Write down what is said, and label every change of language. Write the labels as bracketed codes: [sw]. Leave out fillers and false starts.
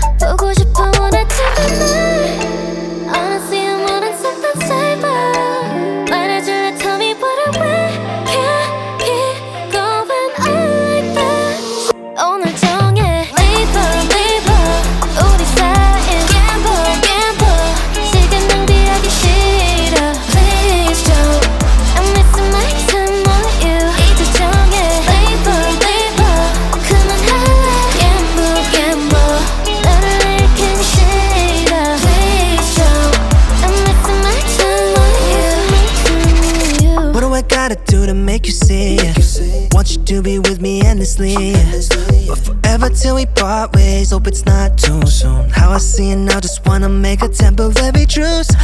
[ko] 보고 싶어 [en] wanna take a night. Honestly, I'm wanting something safer. [ko] 말해줄래, [en] tell me what I want. Can't keep going on like that. [ko] 오늘 정해 leave 우리 사이엔 gamble 시간 낭비하기 싫어. [en] Please don't. I'm wasting my time on you. [ko] 이제 정해 leave 그만할래. gamble 나를 잃긴 싫어. [en] Please don't. I'm wasting my time on you. What do I gotta do to make you see? Want you to be with me endlessly, but forever till we part ways. Hope it's not too soon. How I see it now, just wanna make a temporary truce.